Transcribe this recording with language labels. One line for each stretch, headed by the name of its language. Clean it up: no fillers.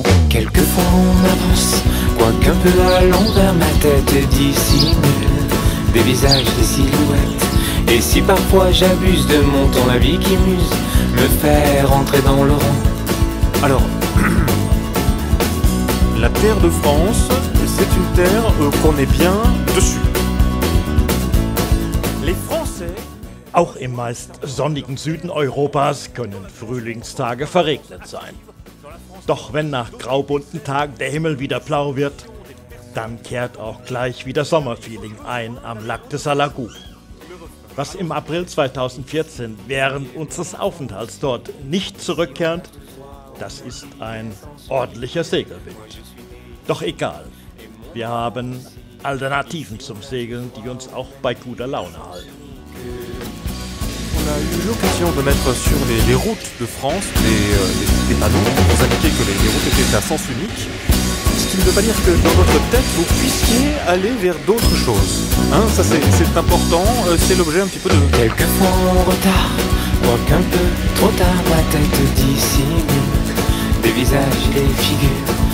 French: Quelquefois on avance, quoiqu'un peu à l'envers, ma tête dissimule des visages, des silhouettes. Et si parfois j'abuse de mon temps, la vie qui muse me fait rentrer dans le rang. Alors, la terre de France, c'est une terre qu'on est bien dessus. Les Français...
German: Auch im meist sonnigen Süden Europas können Frühlingstage verregnet sein. Doch wenn nach graubunten Tagen der Himmel wieder blau wird, dann kehrt auch gleich wieder Sommerfeeling ein am Lac de Salagoux. Was im April 2014 während unseres Aufenthalts dort nicht zurückkehrt, das ist ein ordentlicher Segelwind. Doch egal, wir haben Alternativen zum Segeln, die uns auch bei guter Laune halten.
French: On a eu l'occasion de mettre sur les routes de France des panneaux pour indiquer que les routes étaient à sens unique. Ce qui ne veut pas dire que dans votre tête vous puissiez aller vers d'autres choses. Hein, ça c'est important, c'est l'objet un petit peu de... Quelquefois en retard, quoiqu'un peu trop tard, ma tête dissimule des visages et des figures.